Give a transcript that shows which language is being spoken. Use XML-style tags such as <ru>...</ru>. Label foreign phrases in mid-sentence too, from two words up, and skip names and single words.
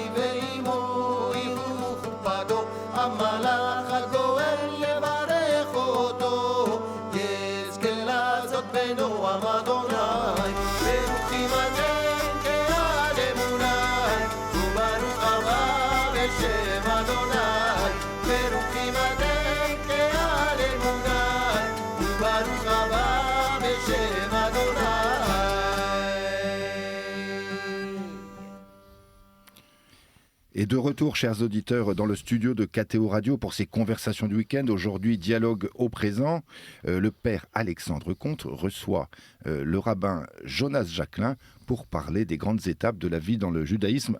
<he>ואמו יראו חופתו המלאך הגואל יברך אותו יזכה לעשות בנועם אדוני ברוכים אתם קהל אמוני וברוך הבא בשם אדוני ברוכים אתם קהל אמוני וברוך הבא בשם אדוני.</he> <fr>Et de retour, chers auditeurs, dans le studio de KTO Radio pour ces conversations du week-end. Aujourd'hui, dialogue au présent. Le père Alexandre Comte reçoit le rabbin Jonas Jacquelin pour parler des grandes étapes de la vie dans le judaïsme.</fr>